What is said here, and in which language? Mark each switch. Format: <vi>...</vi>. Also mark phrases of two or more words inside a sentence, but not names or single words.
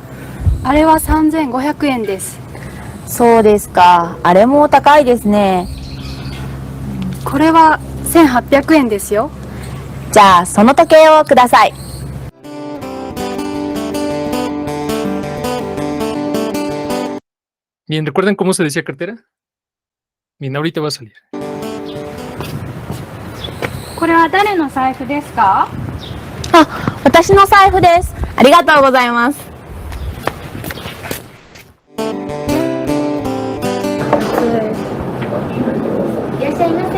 <ja>あれは3500円です。そうですか。あれも高いですね。これは1800円ですよ。じゃあ、その時計をください。</ja> <es>Bien, ¿recuerdan cómo se decía cartera? Bien, ahorita va a salir.</es> <ja>これは誰の財布ですか？あ、私の財布です。ありがとうございます。いらっしゃいませ。</ja>